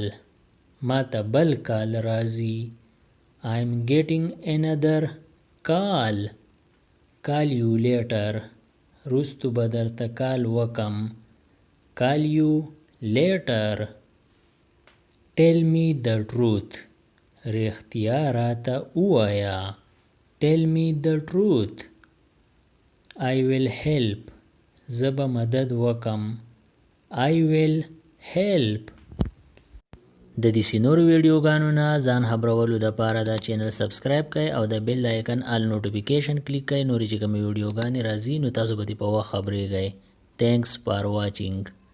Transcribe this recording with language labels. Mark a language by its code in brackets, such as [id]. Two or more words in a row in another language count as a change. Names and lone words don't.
[ps] ما ته بل کال راځي. [en] I'm getting another call. Call you later. [ps] رستو به درته کال وکم. [en] Call you later. Tell me the truth. [ps] رښتیا راته ووایه. [en] Tell me the truth. I will help. [ps] زه به مدد وکم. [en] I will help. [ps] د دې نورو ویډیوګانو نه ځان خبرولو دپاره دا چینل سبسکرایب کړئ او د [en] bell icon all notification [ps] کلیک کړئ. نورې چې کومې ویډیوګانې راځي نو تاسو به دې په وخت خبریږئ. [en] Thanks for watching.